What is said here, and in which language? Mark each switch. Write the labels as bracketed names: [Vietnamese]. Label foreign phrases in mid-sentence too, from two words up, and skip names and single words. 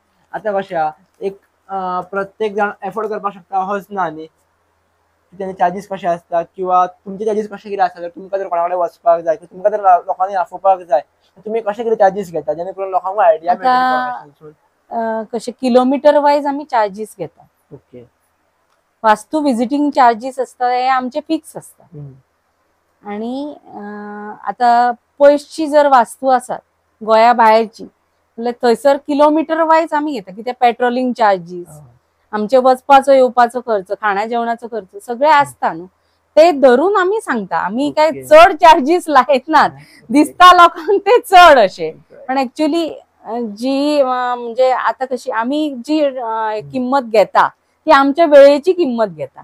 [Konkani] कित्याक आतां कशें एक प्रत्येक जण एफोर्ड करपाक शकता हच ना न्ही, त्याचे चार्जीस कशे असतात किंवा तुमचे चार्जीस कशे कितें आसता, जर तुमकां जर कोणा कडेन वचपाक जाय किंवा तुमकां जर लोकांनी आफोवपाक जाय तुम्ही कशे कितें चार्जीस घेता जेणे करून लोकांक आयडिया मेळटा? [Marathi] कसे किलोमीटर वाईज आम्ही चार्जेस घेतात. ओके. वास्तू व्हिजिटिंग चार्जेस असतात हे आमचे फिक्स असतात. [Konkani] आणि आता पयसची जर वास्तू असतात गोंया भायरची जाल्यार थंयसर किलोमीटर वायज आम्ही घेता, कित्याक पेट्रोलिंग चार्जीस, आमचे वचपाचो येवपाचो खर्च, खाण्या जेवणाचो खर्च सगळे असता न्हू, ते धरून आम्ही सांगता. आम्ही काय चड चार्जीस लायत नात, दिसता लोकांक ते चड अशे, पण ऍक्च्युली जी म्हणजे आता कशी आम्ही जी किंमत घेता ती आमच्या वेळेची किंमत घेता.